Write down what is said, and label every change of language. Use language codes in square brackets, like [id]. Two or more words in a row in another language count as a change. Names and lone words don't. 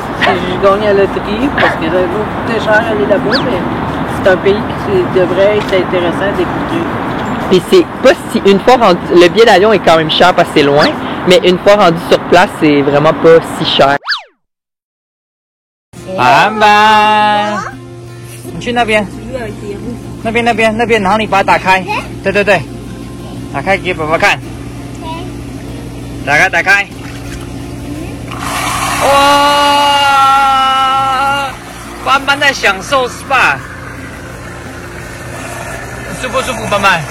[fr] Si je gagne à la loterie, parce que ça va coûter cher aller là-bas, mais c'est un pays qui devrait être intéressant à découvrir. Puis c'est pas si une fois rendu, le billet d'avion est quand même cher parce que c'est loin, mais une fois rendu sur place, c'est vraiment pas si cher. Bye. [zh] 你去那边，那边，然后你把它打开，对，打开给爸爸看，打开，哇，斑斑在享受 SPA， 舒不舒服，斑斑？